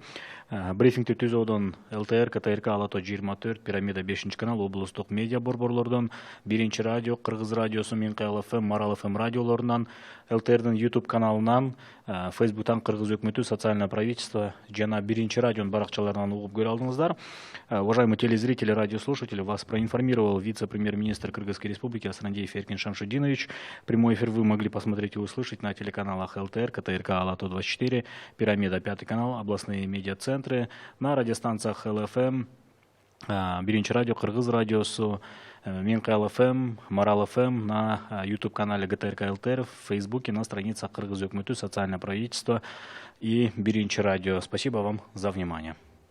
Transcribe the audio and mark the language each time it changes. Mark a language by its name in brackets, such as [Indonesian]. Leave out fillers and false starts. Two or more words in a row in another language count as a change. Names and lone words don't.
[Kyrgyz] Брифингти түзүүдөн ЛТР, КТРК, Ала То 24, Пирамида 5 канал, облустук медиа борборлордон, 1 радио, Кыргыз радиосу, Минкаял ФМ, Марал ФМ радиолорунан, ЛТРдин YouTube каналынан, Фейсбуктан Кыргыз өкмөтү, [Russian] социальное правительство [Kyrgyz] жана 1 радионун баракчаларынан угуп көрө алдыңыздар. [Russian] Уважаемые телезрители, радиослушатели, вас проинформировал вице-премьер-министр Кыргызской Республики Асрандиев Эркин Шамшидинович. Прямой эфир вы могли посмотреть и услышать на телеканалах ЛТР, КТРК, Ала То 24, Пирамида 5 канал, областные медиацентры, на радиостанциях ЛФМ, 1 радио, Кыргыз радиосу, Минкаял ФМ, Марал ФМ, на YouTube-канале ГТРК ЛТР, в Фейсбуке, на страницах Кыргыз өкмөтү, социальное правительство и 1 радио. Спасибо вам за внимание.